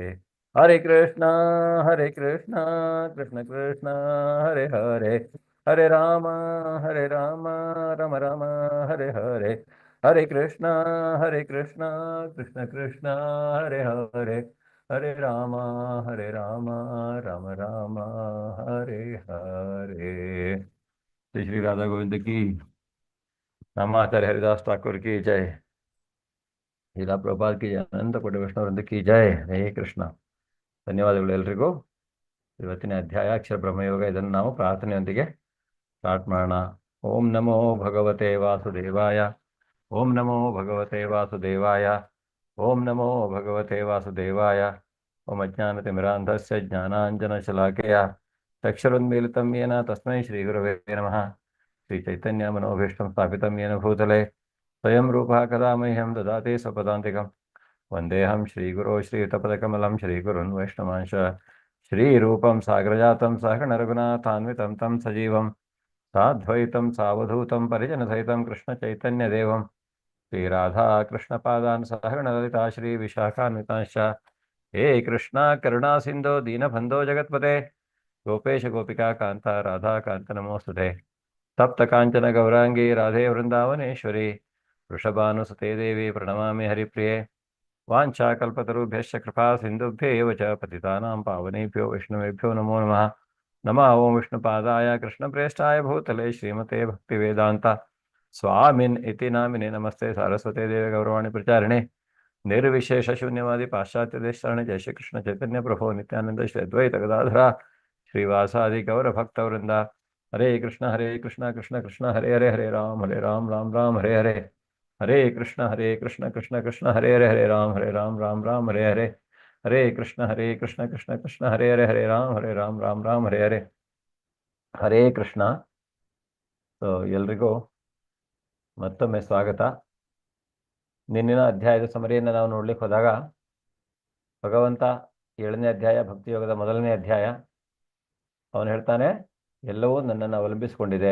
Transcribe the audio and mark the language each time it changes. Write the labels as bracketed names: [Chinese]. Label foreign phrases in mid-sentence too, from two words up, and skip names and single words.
[Sanskrit] ಹರೇ ಕೃಷ್ಣ ಕೃಷ್ಣ ಕೃಷ್ಣ ಹರೇ ಹರೇ ಹರೇ ರಾಮ ರಾಮ ರಾಮ ಹರೇ ಹರೇ. ಹರೇ ಕೃಷ್ಣ ಕೃಷ್ಣ ಕೃಷ್ಣ ಹರೇ ಹರೇ ಹರೇ ರಾಮ ರಾಮ ರಾಮ ಹರೇ ಹರೇ. [Kannada] ಶ್ರೀ ಶ್ರೀ ರಾಧಾ ಗೋವಿಂದ ಕಿ, ನಮ್ಮ ಆಚಾರ್ಯ ಹರಿದಾಸ್ ಠಾಕೂರ್ [Hindi] की जय, [Kannada] ಲೀಲಾ ಪ್ರಭುಪಾದ್ [Hindi] की जय, [Kannada] ಅನಂತ ಕೋಟಿ ವೈಷ್ಣವರಿಂದ [Hindi] की जय. [Kannada] ಹರೇ ಕೃಷ್ಣ. ಧನ್ಯವಾದಗಳು ಎಲ್ರಿಗೂ. ಇವತ್ತಿನ ಅಧ್ಯಾಯ ಅಕ್ಷರ ಬ್ರಹ್ಮಯೋಗ. ಇದನ್ನು ನಾವು ಪ್ರಾರ್ಥನೆಯೊಂದಿಗೆ ಸ್ಟಾರ್ಟ್ ಮಾಡೋಣ. [Sanskrit] ಓಂ ನಮೋ ಭಗವತೆ ವಾಸುದೇವಾಯ. ಓಂ ನಮೋ ಭಗವತೆ ವಾಸುದೇವಾಯ. ಓಂ ನಮೋ ಭಗವತೆ ವಾಸುದೇವಾಯ. ಓಂ ಅಜ್ಞಾನತಿಮಿರಾಂಧಸ್ಯ ಜ್ಞಾನಾಂಜನಶಲಾಕೆಯ ಚಕ್ಷುರುನ್ಮೀಲಿತಂ ಯೇನ ತಸ್ಮೈ ಶ್ರೀ ಗುರವೇ ನಮಃ. ಶ್ರೀ ಚೈತನ್ಯ ಮನೋಭೀಷ್ಟಂ ಸ್ಥಾಪಿತಂ ಯೇನ ಭೂತಲೆ ಸ್ವಯಂ ರೂಪಃ ಕದಾ ಮಹ್ಯಂ ದದಾತಿ ಸ್ವಪದಾಂತಿಕಂ. ವಂದೇಹಂ ಶ್ರೀಗುರೋ ಶ್ರೀಯುತಪದಕಮಲಂ ಶ್ರೀಗುರುನ್ ವೈಷ್ಣವಾಂಶ ಶ್ರೀರೂಪಂ ಸಾಗರಜಾತಂ ಸಹಗಣ ರಘುನಾಥಾನ್ವಿತಂ ತಂ ಸಜೀವಂ ಸಾದ್ವೈತಂ ಸಾವಧೂತಂ ಪರಿಜನಸಹಿತಂ ಕೃಷ್ಣ ಚೈತನ್ಯದೇವಂ ಶ್ರೀರಾಧಾ ಕೃಷ್ಣಪಾದಾನ್ ಸಹಗಣ ಲಲಿತಾ ಶ್ರೀ ವಿಶಾಖಾನ್ವಿತಾಂಶ. ಹೇ ಕೃಷ್ಣ ಕರುಣಾ ಸಿಂಧೋ ದೀನಬಂಧೋ ಜಗತ್ಪತೆ ಗೋಪೇಶ ಗೋಪಿಕಾ ಕಾಂತ ರಾಧಾ ಕಾಂತ ನಮೋಸ್ತುತೆ. ತಪ್ತ ಕಾಂಚನ ಗೌರಾಂಗಿ ರಾಧೆ ವೃಂದಾವನೇಶ್ವರಿ ವೃಷಭಾನುಸುತೆ ದೇವಿ ಪ್ರಣಮಾಮಿ ಹರಿಪ್ರಿಯೆ. ವಾಂಛಾಕಲ್ಪತರುಭ್ಯಶ್ಚ ಕೃಪಾ ಸಿಂಧುಭ್ಯೇವ ಚ ಪತಿತಾನಾಂ ಪಾವನೇಭ್ಯೋ ವಿಷ್ಣುವೇಭ್ಯೋ ನಮೋ ನಮಃ. ನಮಃ ಓಂ ವಿಷ್ಣುಪಾದಾಯ ಕೃಷ್ಣಪ್ರೇಷ್ಠಾಯ ಭೂತಲೆ ಶ್ರೀಮತೆ ಭಕ್ತಿವೇದಾಂತ स्वामिन् इति नामिने नमस्ते सारस्वते देवे गौरवाणी प्रचारिणे निर्विशेष शून्यवादी पाश्चात्य देशरणे जय श्री कृष्ण चैतन्य प्रभो नित्यानंद श्री अद्वैत गदाधरा श्रीवासादि गौर भक्त वृंद हरे कृष्ण कृष्ण कृष्ण हरे हरे हरे राम राम राम हरे हरे हरे कृष्ण कृष्ण कृष्ण हरे राम राम हरे हरे हरे कृष्ण कृष्ण कृष्ण हरे राम राम हरे हरे हरे कृष्ण. [Kannada] ಸೊ ಎಲ್ರಿಗೂ ಮತ್ತೊಮ್ಮೆ ಸ್ವಾಗತ. ನಿನ್ನಿನ ಅಧ್ಯಾಯದ ಸಮರಿಯನ್ನು ನಾವು ನೋಡ್ಲಿಕ್ಕೆ ಹೋದಾಗ ಭಗವಂತ 7ನೇ ಅಧ್ಯಾಯ ಭಕ್ತಿಯೋಗದ 1ನೇ ಅಧ್ಯಾಯ ಅವನು ಹೇಳ್ತಾನೆ, ಎಲ್ಲವೂ ನನ್ನನ್ನು ಅವಲಂಬಿಸಿಕೊಂಡಿದೆ.